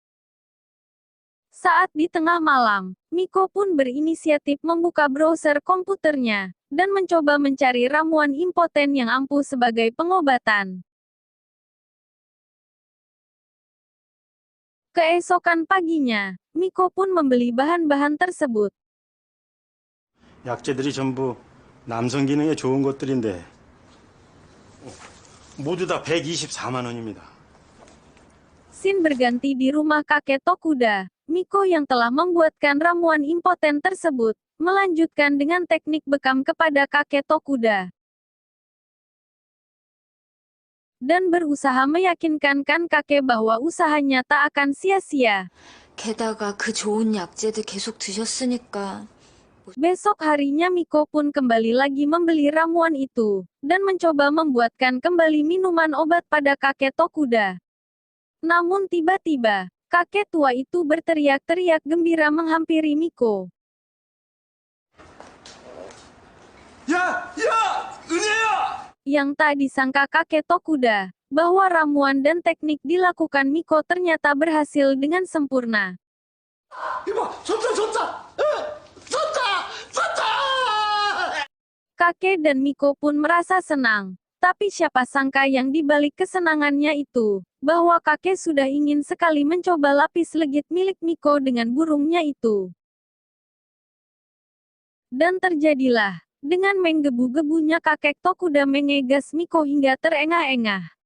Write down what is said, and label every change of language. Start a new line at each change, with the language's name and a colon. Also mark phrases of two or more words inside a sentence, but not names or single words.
Indonesian: Saat di tengah malam, Miko pun berinisiatif membuka browser komputernya, dan mencoba mencari ramuan impoten yang ampuh sebagai pengobatan. Keesokan paginya, Miko pun membeli bahan-bahan tersebut.
Korean: 약재들이 전부 남성 기능에 좋은 것들인데 모두 다 124만 원입니다.
Indonesian: Scene berganti di rumah kakek Tokuda. Miko yang telah membuatkan ramuan impoten tersebut, melanjutkan dengan teknik bekam kepada kakek Tokuda. Dan berusaha meyakinkan kakek bahwa usahanya tak akan sia-sia.
Korean: 게다가 그 좋은 약재들 계속 드셨으니까
Indonesian: Besok harinya Miko pun kembali lagi membeli ramuan itu, dan mencoba membuatkan kembali minuman obat pada kakek Tokuda. Namun tiba-tiba, kakek tua itu berteriak-teriak gembira menghampiri Miko.
Korean: 야! 은혜야!
Indonesian: Yang tak disangka kakek Tokuda, bahwa ramuan dan teknik dilakukan Miko ternyata berhasil dengan sempurna.
Korean: 이봐, 좋다! 좋다!
Indonesian: Kakek dan Miko pun merasa senang. Tapi siapa sangka yang dibalik kesenangannya itu, bahwa kakek sudah ingin sekali mencoba lapis legit milik Miko dengan burungnya itu. Dan terjadilah, dengan menggebu-gebunya kakek Tokuda mengegas Miko hingga terengah-engah.